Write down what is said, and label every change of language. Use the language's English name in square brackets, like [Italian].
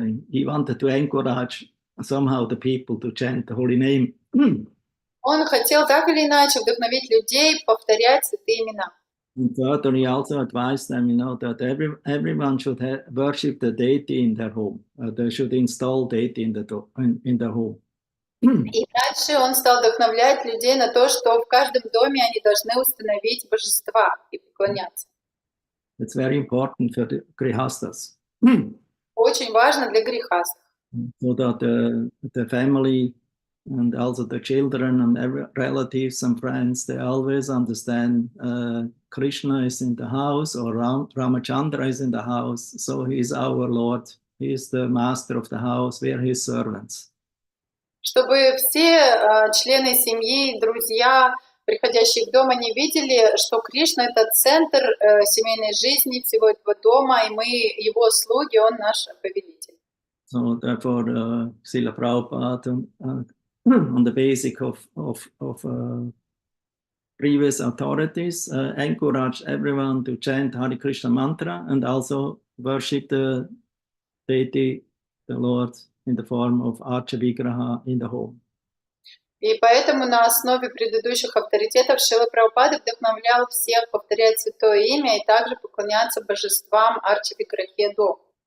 [English] He wanted to encourage somehow the people to chant the holy name. [Russian] Он хотел так или иначе вдохновить людей повторять святые имена. [English] And further, he also advised them, that everyone should worship the deity in their home. They should install deity in their home. [Russian] И дальше он стал вдохновлять людей на то, что в каждом доме они должны установить божества и поклоняться. [English] It's very important for the grihastas. [Russian] Очень важно для грехастов. [English] So that the family and also the children and relatives and friends, they always understand Krishna is in the house, or Ramachandra is in the house, so he is our Lord, he is the master of the house, we are his servants. [Russian] Чтобы все члены семьи, друзья, приходящие в дом, они видели, что Кришна — это центр семейной жизни всего этого дома, и мы его слуги, он наш повелитель. [English] So therefore, Srila Prabhupada, on the basis of previous authorities, encouraged everyone to chant Hare Krishna mantra and also worship the deity, the Lord, in the form of Archa Vigraha in the home. [Russian] И поэтому на основе предыдущих авторитетов Шрила Прабхупада вдохновлял всех повторять святое имя и также поклоняться божествам Арча Виграхе дома.